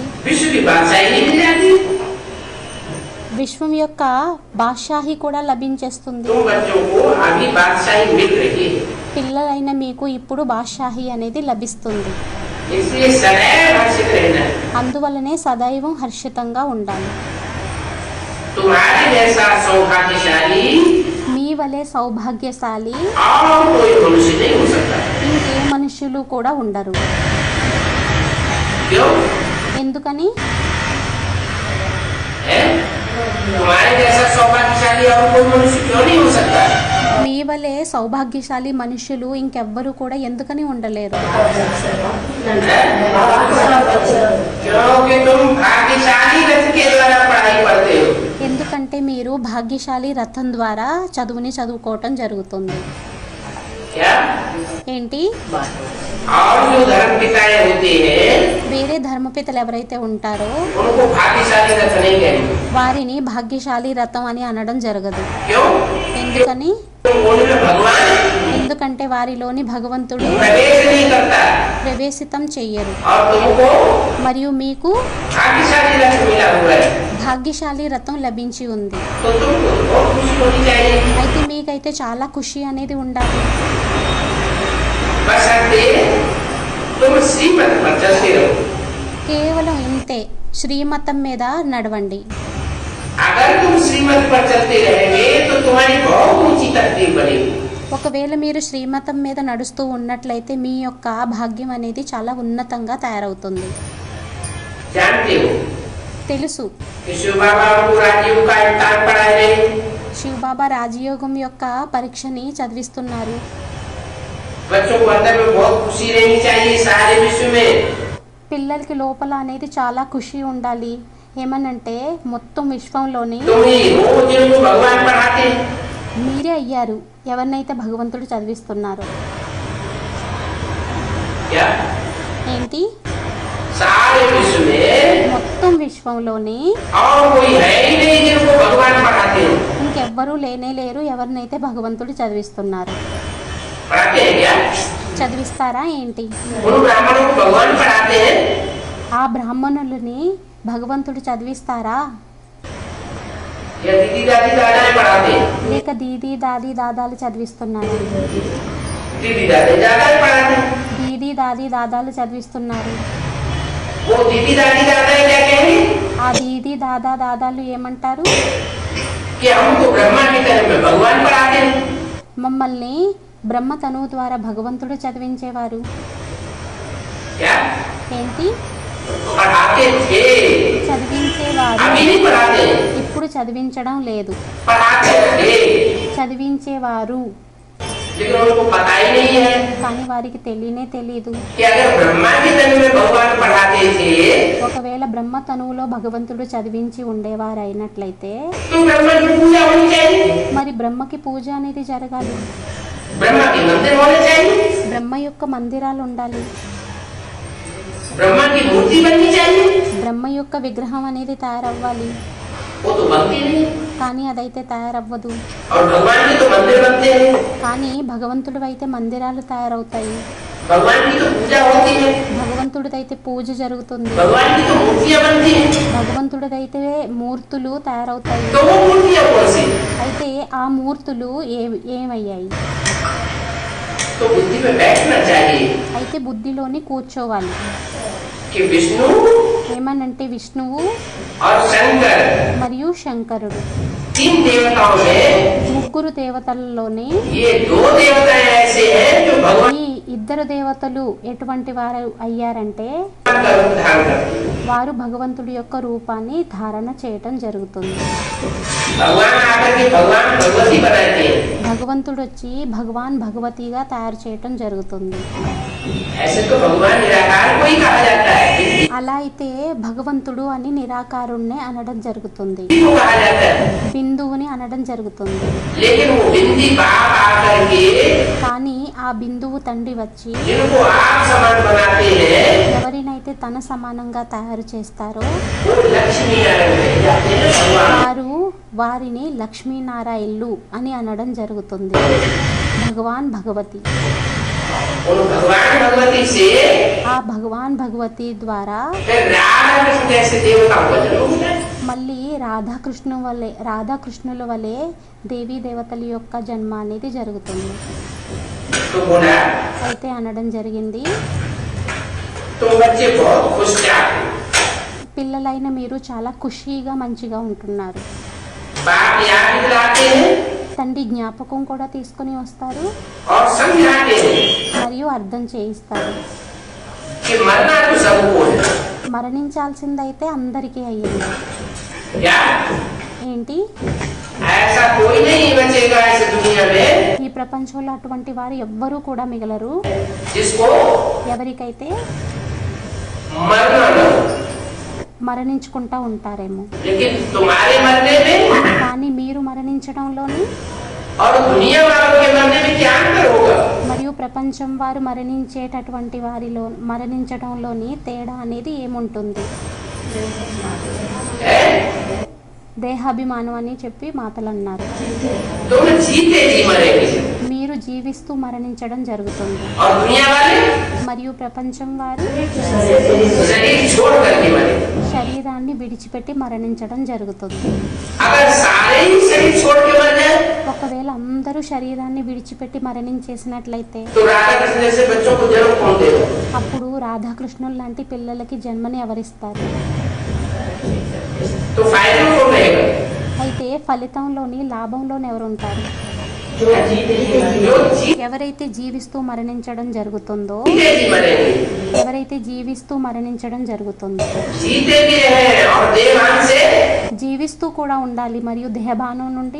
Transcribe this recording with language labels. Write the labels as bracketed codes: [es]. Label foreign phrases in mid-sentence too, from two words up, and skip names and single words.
[hi] विश्व की बादशाही नहीं मिल जाती? [te] విశ్వం యొక్క బాద్షాహి కూడా లభించేస్తుంది. [hi] तुम बच्चों को अभी बादशाही मिल रही है, [te] పిల్లలైన మీకు ఇప్పుడు బాద్షాహి అనేది లభిస్తుంది. [hi] इसलिए सदैव हर्षित रहना है। [te] అందువలనే సదైవం హర్షితంగా ఉండాలి. [hi] तुम्हारे जैसा सौभाग्यशाली [te] మీ వలె సౌభాగ్యశాలి [hi] और कोई मनुष्य नहीं हो सकता। [te] ఇంకే మనుషులు కూడా ఉండరు. [hi] क्यों? [te] ఎందుకని? [hi] है? तुम्हारे जैसा सौभाग्यशाली और कोई मनुष्य क्यों नहीं हो सकता? [te] మీ వలె సౌభాగ్యశాలి మనుషులు ఇంకెవ్వరూ కూడా ఎందుకని ఉండలేరు? [hi] क्योंकि तुम भाग्यशाली रथ के द्वारा पढ़ाई पढ़ते हो। [te] ఎందుకంటే మీరు భాగ్యశాలి రథం ద్వారా చదువుని చదువుకోవటం జరుగుతుంది. [hi] क्या? [te] ఏంటి? [hi] और जो धर्म पिताएं होते हैं [te] వేరే ధర్మపితలు ఎవరైతే ఉంటారో [hi] उनको भाग्यशाली रथ नहीं कहेंगे। [te] వారిని భాగ్యశాలి రథం అని అనడం జరగదు. [hi] क्यों? [te] ఎందుకని? [hi] उनमें भगवान [te] ఎందుకంటే వారిలోని భగవంతుడు [hi] प्रवेश नहीं करता [te] ప్రవేశితం చెయ్యరు. [hi] और तुमको [te] మరియు మీకు [hi] भाग्यशाली रथ मिला हुआ है, [te] భాగ్యశాలి రథం లభించి ఉంది. [hi] तो तुमको बहुत खुशी होनी चाहिए। [te] అయితే మీకైతే చాలా ఖుషి అనేది ఉండాలి. [hi] बशर्ते तुम श्रीमत पर चलते रहो। [te] కేవలం ఇంతే, శ్రీమతం మీద నడవండి. [hi] अगर तुम श्रीमत पर चलते रहेंगे तो तुम्हारी बहुत ऊंची तकदीर बनेगी। [te] ఒకవేళ మీరు శ్రీమతం మీద నడుస్తూ ఉన్నట్లయితే మీ యొక్క భాగ్యం అనేది చాలా ఉన్నతంగా తయారవుతుంది. [hi] जानते हो [te] తెలుసు, [hi] कि शिव बाबा को राजीव का इम्तिहान पढ़ाए रहे, [te] శివబాబా రాజయోగం యొక్క పరీక్షని చదివిస్తున్నారు. [hi] बच्चों को अंदर में बहुत खुशी रहनी चाहिए सारे विश्व में। [te] పిల్లలకి లోపల అనేది చాలా ఖుషి ఉండాలి. ఏమనంటే మొత్తం విశ్వంలోని [hi] तुम ही हो जिनको भगवान पढ़ाते हैं। [te] మీరే అయ్యారు ఎవరినైతే భగవంతుడు చదివిస్తున్నారో. [hi] क्या? [te] ఏంటి? [hi] सारे विश्व में [te] మొత్తం విశ్వంలోని [hi] और कोई है ही नहीं जिनको भगवान पढ़ाते हैं। [te] ఇంకెవ్వరూ లేనే లేరు ఎవరినైతే భగవంతుడు చదివిస్తున్నారు. [hi] पढ़ाते हैं क्या? [te] చదివిస్తారా ఏంటి? [hi] उन ब्राह्मणों को भगवान पढ़ाते हैं। [te] ఆ బ్రాహ్మణులని భగవంతుడు చదివిస్తారా? [hi] या दीदी दादी दादाएं पढ़ाते हैं? [te] లేక దీదీ దాది దాదాలు చదివిస్తున్నారు? [hi] दीदी दादी दादाएं पढ़ाते हैं। [te] దీదీ దాది దాదాలు చదివిస్తున్నారు. [hi] वो दीदी दादी दादाएं क्या कहेंगे [te] ఆ దీదీ దాదా దాదాలు ఏమంటారు? [hi] कि हमको ब्रह्मा की तरह में भगवान पढ़ाते हैं। [te] మమ్మల్ని బ్రహ్మ తనువు ద్వారా భగవంతుడు చదివించేవారు. [hi] क्या? [te] ఏంటి? [hi] पढ़ाते थे, [te] చదివించేవారు. [hi] अभी नहीं पढ़ाते, [te] ఇప్పుడు చదివించడం లేదు. [hi] पढ़ाते थे [te] చదివించేవారు [hi] लेकिन उनको पता ही नहीं है [te] కానీ వారికి తెలియనే తెలియదు. [hi] कि अगर ब्रह्मा की तरह में भगवान पढ़ाते थे [te] ఒకవేళ బ్రహ్మ తనువులో భగవంతుడు చదివించి ఉండేవారు అయినట్లయితే [hi] तो ब्रह्मा की पूजा होनी चाहिए, [te] మరి బ్రహ్మకి పూజ అనేది జరగాలి. [hi] ब्रह्मा के मंदिर होने चाहिए, [te] బ్రహ్మ యొక్క మందిరాలు ఉండాలి. [hi] ब्रह्मा की मूर्ति बननी चाहिए। [te] బ్రహ్మ యొక్క విగ్రహం అనేది తయారవ్వాలి. [hi] वो तो बनती नहीं [te] కానీ అదైతే తయారవ్వదు. [hi] और भगवान के तो मंदिर बनते हैं, [te] కానీ భగవంతుడు అయితే మందిరాలు తయారవుతాయి. [hi] भगवान की तो पूजा होती है, [te] భగవంతుడిదైతే పూజ జరుగుతుంది. [hi] भगवान की तो मूर्तियां बनती हैं। [te] భగవంతుడిదైతే మూర్తులు తయారవుతాయి. [hi] तो वो मूर्तियां कौन सी? [te] అయితే ఆ మూర్తులు ఏమయ్యాయి? [hi] तो बुद्धि में बैठना चाहिए [te] అయితే బుద్ధిలోని కూర్చోవాలి. [hi] कि विष्णु [te] ఏమనంటే విష్ణువు [hi] और शंकर [te] మరియు శంకరుడు [hi] तीन देवताओं में [te] ముగ్గురు దేవతలలోని [hi] ये दो देवताएं ऐसे हैं जो भगवान [te] ఈ ఇద్దరు దేవతలు ఎటువంటి వారు అయ్యారంటే [hi] का रूप धारण करते हैं। [te] వారు భగవంతుడి యొక్క రూపాన్ని ధారణ చేయటం జరుగుతుంది. [hi] भगवान आकर के भगवान भगवती बनाते हैं। [te] భగవంతుడు వచ్చి భగవాన్ భగవతిగా తయారు చేయటం జరుగుతుంది. [hi] ऐसे तो भगवान निराकार को ही कहा जाता है, [te] అలా అయితే భగవంతుడు అని నిరాకారుణ్ణి అనడం జరుగుతుంది. [hi] को कहा जाता है। [te] బిందువుని అనడం జరుగుతుంది. [hi] लेकिन वो बिंदी बाप आकर के [te] కానీ ఆ బిందువు తండ్రి వచ్చి [hi] जिनको आप समान बनाते हैं [te] ఎవరినైతే తన సమానంగా తయారు చేస్తారో [hi] वो लक्ष्मी नारायण कहे जाते हैं। भगवान [te] వారు వారిని లక్ష్మీనారాయణులు అని అనడం జరుగుతుంది. భగవాన్ భగవతి [hi] उन भगवान भगवती से [te] ఆ భగవాన్ భగవతి ద్వారా [hi] फिर राधा कृष्ण जैसे देवता को जन्म मिला। [te] మళ్ళీ రాధాకృష్ణుల వలె దేవీ దేవతల యొక్క జన్మ అనేది జరుగుతుంది. [hi] तो बोला [te] అయితే అనడం జరిగింది, [hi] तुम बच्चे बहुत खुश जाते, [te] పిల్లలైన మీరు చాలా ఖుషీగా మంచిగా ఉంటున్నారు. [hi] बाप याद दिलाते हैं [te] తండ్రి జ్ఞాపకం కూడా తీసుకొని వస్తారు [hi] और समझाते हैं [te] మరియు అర్థం చేయిస్తారు. [hi] कि मरना तो सबको है। [te] మరణించాల్సిందైతే అందరికీ అయ్యింది. [hi] क्या [te] ఏంటి? [hi] ऐसा कोई नहीं बचेगा इस दुनिया में [te] ఈ ప్రపంచంలో అటువంటి వారు ఎవ్వరూ కూడా మిగలరు [hi] जिसको [te] ఎవరికైతే [hi] मरना न हो। [te] మరణించుకుంటా ఉంటారేమో. [hi] लेकिन तुम्हारे मरने में [te] కానీ మీరు మరణించడంలోని [hi] और दुनिया वालों के मरने में क्या अंतर होगा? [te] మరియు ప్రపంచం వారు మరణించేటటువంటి వారిలో మరణించడంలోని తేడా అనేది ఏముంటుంది? [hi] है? [te] దేహాభిమానం అని చెప్పి మాటలు అన్నారు. [hi] तुम जीते जी मरेंगे [te] మీరు జీవిస్తూ మరణించడం జరుగుతుంది [hi] और दुनिया वाले [te] మరియు ప్రపంచం వారు [hi] शरीर छोड़ करके मरेंगे। [te] శరీరాన్ని విడిచిపెట్టి మరణించడం జరుగుతుంది. [hi] अगर सारे ही शरीर छोड़ के मर जाए [te] ఒకవేళ అందరూ శరీరాన్ని విడిచిపెట్టి మరణించేసినట్లయితే [hi] तो राधा कृष्ण जैसे बच्चों को जन्म कौन देगा? [te] అప్పుడు రాధాకృష్ణుల లాంటి పిల్లలకి జన్మని ఎవరిస్తారు? [hi] तो फायदे में कौन रहेगा? [te] అయితే ఫలితంలోని లాభంలోని ఎవరుంటారు? [hi] जो जीते [te] ఎవరైతే జీవిస్తూ మరణించడం జరుగుతుందో [hi] जी मरेंगे, [te] ఎవరైతే జీవిస్తూ మరణించడం జరుగుతుందో [hi] जीते भी हैं और देवान से [te] జీవిస్తూ కూడా ఉండాలి మరియు దేహభానం నుండి